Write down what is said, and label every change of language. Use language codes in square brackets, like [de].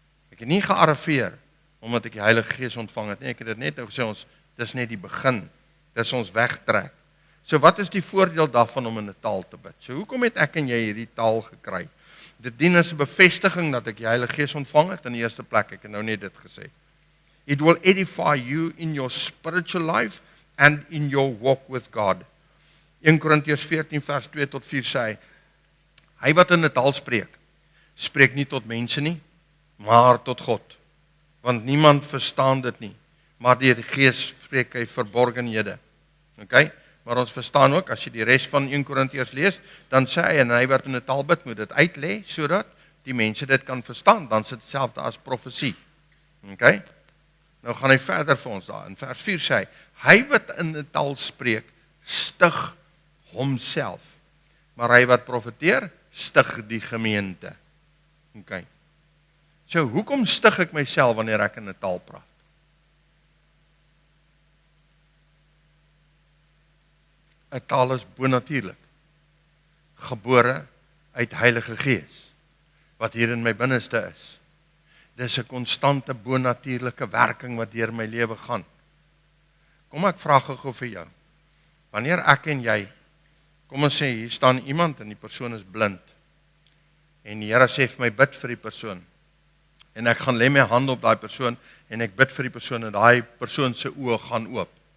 [af] Ek het nie gearriveer omdat ek die Heilige Gees ontvang het nie. Ek het dit net nou gesê, dis net die begin. Dis ons wegtrek. So wat is die voordeel daarvan om in 'n taal te bid? So hoekom het ek en jy hierdie taal gekry? Dit dien as 'n bevestiging dat ek die Heilige Gees ontvang het in die eerste plek. Ek het nou net dit gesê. [en] It will edify you in your spiritual life and in your walk with God. [af] 1 Korintiërs 14 vers 2 tot 4 sê hy wat in 'n taal spreek, spreek nie tot mense nie, maar tot God. Want niemand verstaan dit nie, maar deur die Gees spreek hy verborgenhede. Okay? Maar ons verstaan ook, as jy die res van 1 Korintiërs lees, dan sê hy, en hy wat in 'n taal bid, moet dit uitlê, sodat die mense dit kan verstaan, dan is dit hetselfde as profesie. Okay? Nou gaan hy verder vir ons daar, in vers 4 sê hy wat in 'n taal spreek, stig homself, maar hy wat profeteer, stig die gemeente. Okay. So, hoekom stig ek myself wanneer ek in 'n taal praat? ‘n taal is bonatuurlik, gebore uit Heilige Gees, wat hier in my binneste is. Dis 'n konstante bonatuurlike werking wat deur my lewe gaan. Kom ek vra gou vir jou, wanneer ek en jy, kom ons sê, hier staan iemand en die persoon is blind, en die Here sê vir my, bid vir die persoon, en ek gaan lê my hand op daai persoon, en ek bid vir die persoon, en daai persoon se oë gaan oop.